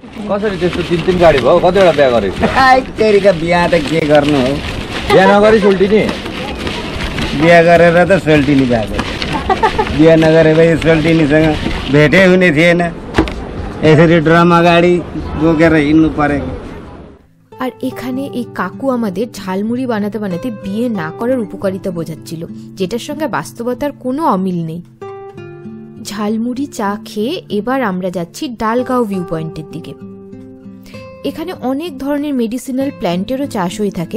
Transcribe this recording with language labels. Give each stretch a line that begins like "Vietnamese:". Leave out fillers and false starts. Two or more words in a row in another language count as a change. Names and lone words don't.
Nepali: कसरी त्यस्तो 3-3 गाडी भयो कतिवटा बिहा गरेको तेरिका बिहा त के गर्नु हो बिहा नगरी सुल्टिने बिहा गरेर त सोल्टिनी भएको बिहा नगरे भए सोल्टिनीसँग भेटै हुने थिएन यसरी ड्रम अगाडि बोकेर हिँड्नु परेको
Bangla: আর এখানে এই কাকু আমাদের ঝালমুড়ি বানাতে বানাতে বিয়ে না করার উপকারিতা বোঝাচ্ছিল, যেটার সঙ্গে বাস্তবতার কোনো অমিল নেই। ঝালমুড়ি চা খেয়ে এবার আমরা যাচ্ছি ডালগাঁও ভিউ পয়েন্টের দিকে। এখানে অনেক ধরনের
English: medicinal plantero
Bangla: চাষ হয়ে থাকে।